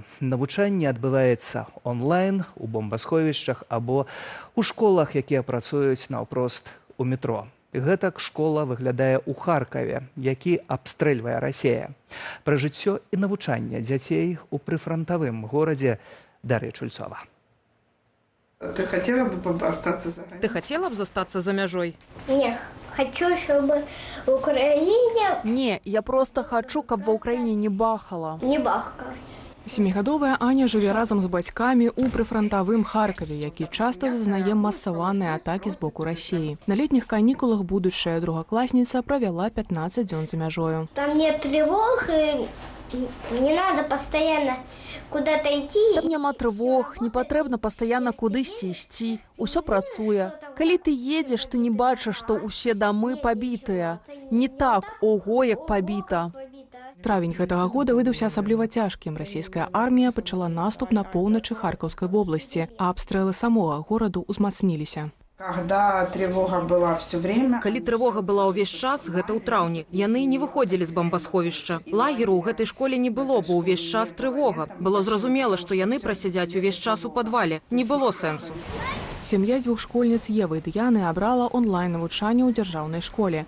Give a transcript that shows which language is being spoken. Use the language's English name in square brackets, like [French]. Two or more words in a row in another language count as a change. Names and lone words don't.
[Belarusian] Навучанне адбываецца онлайн, у бомбасховішчах або ў школах, якія працуюць наўпрост у метро. Гэтак школа выглядае ў Харкаве, які абстрэльвае Расія. Пра жыццё і навучанне дзяцей у прыфрантавым горадзе Дар'я Чульцова. [Russian] Ты хотела бы остаться за границей? [Belarusian] Ты хотела бы застаться за мяжой? [Russian] Не, хочу, чтобы в Украине... Не, я просто хочу, [Belarusian] каб ва Украине не бахала. Не бахала. 7гадовая Аня жыве разам з бацькамі ў прыфрантавым Харкаве, які часта зазнае масаваныя атакі з боку Расіі. На летніх канікулах будучая другакласніца правяла 15 дзён за мяжою. [Russian] Там нет тревог, и не надо постоянно куда-то идти. [Belarusian] Там няма трывог, не патрэбна пастаянна кудысьці ісці. Усё працуе. Калі ты едзеш, ты не бачыш, што ўсе дамы пабітыя. Не так, ого, як пабіта. Травень гэтага года выдаўся асабліва цяжкім. Расійская армія пачала наступ на поўначы Харкаўскай вобласці, а абстрэлы самога гораду ўзмацніліся. [Russian] Когда тревога была все время... [Belarusian] Калі трывога была ўвесь час, гэта ў траўні. Яны не выходзілі з бомбасховішча. Лагеру ў гэтай школе не было, бо ўвесь час трывога. Было зразумела, што яны прасядзяць увесь час у падвале. Не было сэнсу. Сям'я дзвюх школьніц Евы і Дыяны абрала онлайн-навучанне ў дзяржаўнай школе.